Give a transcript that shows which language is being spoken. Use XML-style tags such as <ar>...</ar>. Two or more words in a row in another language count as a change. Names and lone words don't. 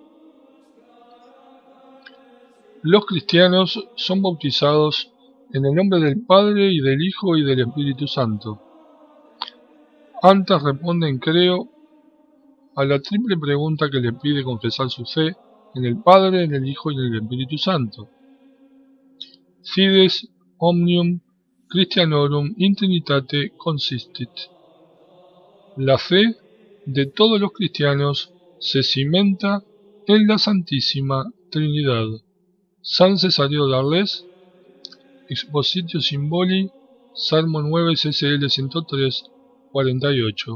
<es>Los cristianos son bautizados en el nombre del Padre, y del Hijo, y del Espíritu Santo. Antes responden creo a la triple pregunta que le pide confesar su fe en el Padre, en el Hijo y en el Espíritu Santo.</es> <la>Fides omnium Christianorum in Trinitate consistit.</la> <es>La fe de todos los cristianos se cimenta en la Santísima Trinidad. San Cesario de Arles, Expositio Symboli, Salmo 9 CCL 103, 48.</es>